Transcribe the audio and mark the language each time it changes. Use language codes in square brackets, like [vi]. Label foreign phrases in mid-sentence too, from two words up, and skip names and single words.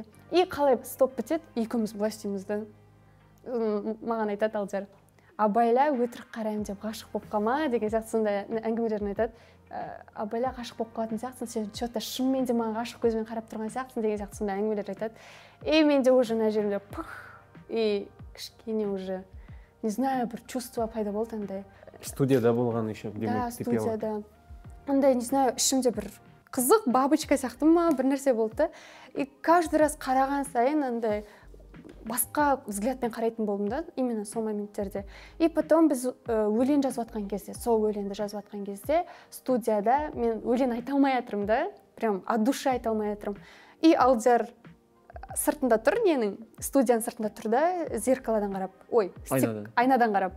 [kk] И қалай стоп бітеді, екеуміз былай істейміз да. Маған айтады Алдияр, абайла өтірік қараймын деп ғашық болып қалма деген сияқты сондай әңгімелерін айтады. Абайла ғашық болып қалатын сияқтысың, сен что-то шынымен де маған ғашық көзбен қарап тұрған сияқтысың деген сияқты сондай әңгімелер айтады. И менде уже мына жерімде пух, и кішкене уже, не знаю, бір чувство пайда болды андай. Студияда болған еще, где [ru] мы ты пела? [kk] Да, студияда. Андай, [ru] не знаю, [kk] ішімде бір қызық бабочка сияқты ма, бір нәрсе болды. [ru] И каждый раз [kk] қараған сайын андай басқа взглядпен қарайтын болдым да, именно сол моменттерде. И потом біз өлең жазып атқан кезде, сол өлеңді жазып атқан кезде, студияда мен өлең айта алмай жатырмын да, [ru] прям от души [kk] айта алмай жатырмын. И Алдияр сыртында тұр, ненің, студияның сыртында тұр да, зеркаладан қарап, ой, айнадан қарап.